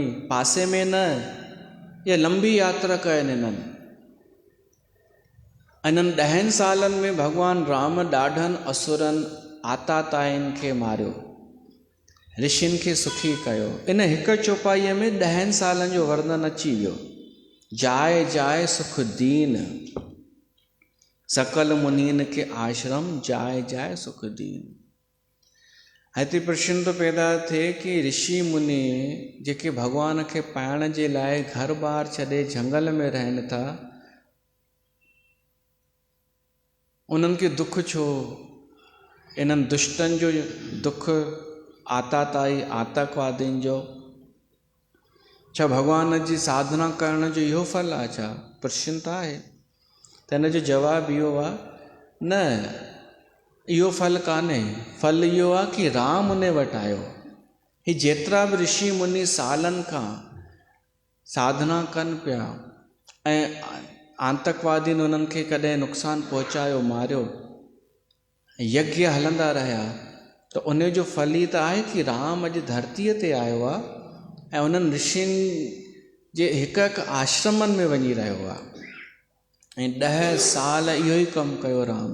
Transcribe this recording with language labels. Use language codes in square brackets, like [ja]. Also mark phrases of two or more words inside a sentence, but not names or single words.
[sd] पासे में न, इहा लंबी यात्रा कयनि इन्हनि। इन्हनि 10 सालनि में भॻवानु राम ॾाढनि असुरनि आताताइनि खे मारियो, ऋषियुनि खे सुखी कयो। इन हिकु चौपाईअ में 10 सालनि जो वर्णन अची वियो। [awa] जाए जाए सुख दीन, सकल मुनीन के आश्रम जाए जाए सुख दीन। [sd] हिते प्रश्न तो पैदा थिए कि ऋषि मुनि जेके भॻवान खे पाइण जे लाइ घर बार छॾे झंगल में रहनि था, उन्हनि खे दुख छो? इन्हनि दुष्टनि जो दुख, आताताई आतंकवादियुनि जो? छा भॻवान जी साधना करण जो इहो फल आहे छा? प्रश्न त आहे। त हिन जो जवाबु इहो आहे, न, इहो फल कान्हे, फल इहो आहे कि राम उन वटि आयो। ही जेतिरा बि ऋषि मुनि सालनि खां साधना कनि पिया ऐं आतंकवादियुनि उन्हनि खे कॾहिं नुक़सानु पहुचायो, मारियो, यज्ञ हलंदा रहिया, त उन जो फल ई त आहे कि राम अॼु धरतीअ ते आयो आहे ऐं उन्हनि ऋषियुनि जे हिकु हिकु आश्रमनि में वञी रहियो आहे ऐं 10 साल इहो ई कमु कयो राम।